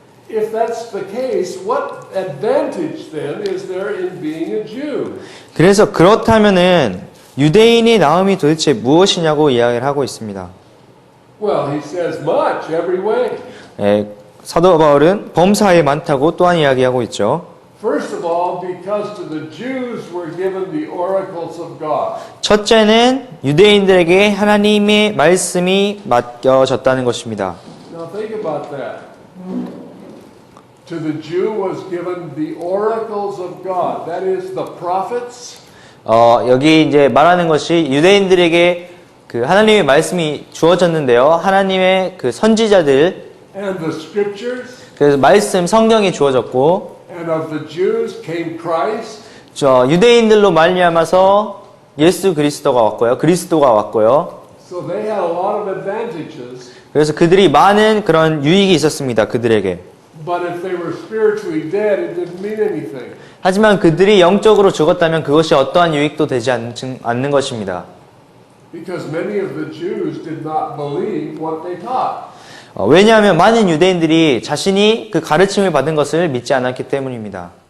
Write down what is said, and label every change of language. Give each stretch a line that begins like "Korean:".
English: If that's the case, what advantage then is there in being a Jew?
Korean: 그래서 그렇다면은 유대인이 나음이 도대체 무엇이냐고 이야기를 하고 있습니다.
English: Well, he says much, every way.
Korean: 사도 바울은 범사에 많다고 또한 이야기하고 있죠.
English: First of all, because to the Jews were given the oracles of God.
Korean: 첫째는 유대인들에게 하나님의 말씀이 맡겨졌다는 것입니다.
English: Now think about that. To the Jew was given the oracles of God. That is the prophets.
Korean: 여기 이제 말하는 것이 유대인들에게 그 하나님의 말씀이 주어졌는데요. 하나님의 그 선지자들,
English: And the scriptures.
Korean: 그래서 말씀 성경이 주어졌고,
English: And of the Jews came Christ.
Korean: 유대인들로 말미암아서 예수 그리스도가 왔고요.
English: So they had a lot of advantages.
Korean: 그래서 그들이 많은 그런 유익이 있었습니다. 그들에게.
English: But if they were spiritually dead, it didn't mean anything.
Korean: 하지만 그들이 영적으로 죽었다면 그것이 어떠한 유익도 되지 않는 것입니다.
English: Because many of the Jews did not believe what they taught.
Korean: 왜냐하면 많은 유대인들이 자신이 그 가르침을 받은 것을 믿지 않았기 때문입니다.